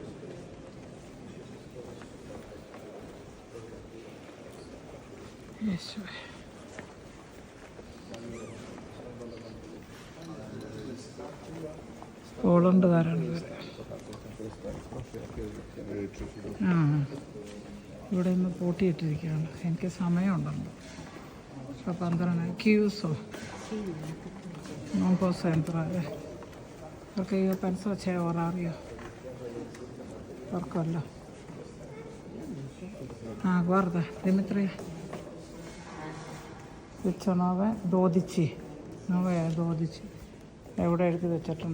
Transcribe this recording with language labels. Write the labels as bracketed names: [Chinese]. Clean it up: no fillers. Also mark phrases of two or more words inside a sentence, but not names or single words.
[Malayalam] യേശുവേ, പോളണ്ടുകാരാണ് ഇവർ. ഇവിടെ നിന്ന് പൂട്ടിയിട്ടിരിക്കുകയാണ്. എനിക്ക് സമയമുണ്ടല്ലോ. [Italian] അപ്പോൾ 12 chiuso, non posso entrare perché io penso c'è orario per quello. [Malayalam] Guarda Dimitri, 19:12 9:12 എവിടെ എഴുതി വെച്ചിട്ടുണ്ട്?